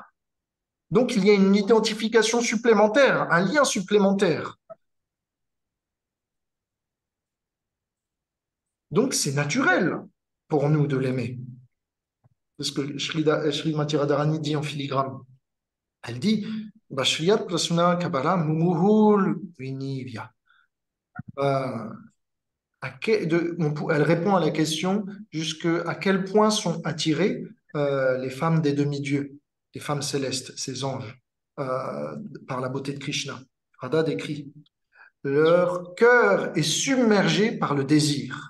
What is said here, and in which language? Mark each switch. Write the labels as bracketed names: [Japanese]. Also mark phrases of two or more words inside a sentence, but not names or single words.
[French] Donc, il y a une identification supplémentaire, un lien supplémentaire. Donc, c'est naturel pour nous de l'aimer. C'est ce que Srimati Radharani dit en filigrane. Elle dit, [Sanskrit] Bashriyat prasuna kabara mumuhul vinivya. [French] Elle répond à la question à quel point sont attirées les femmes des demi-dieux, les femmes célestes, ces anges, par la beauté de Krishna. Radha décrit, leur cœur est submergé par le désir.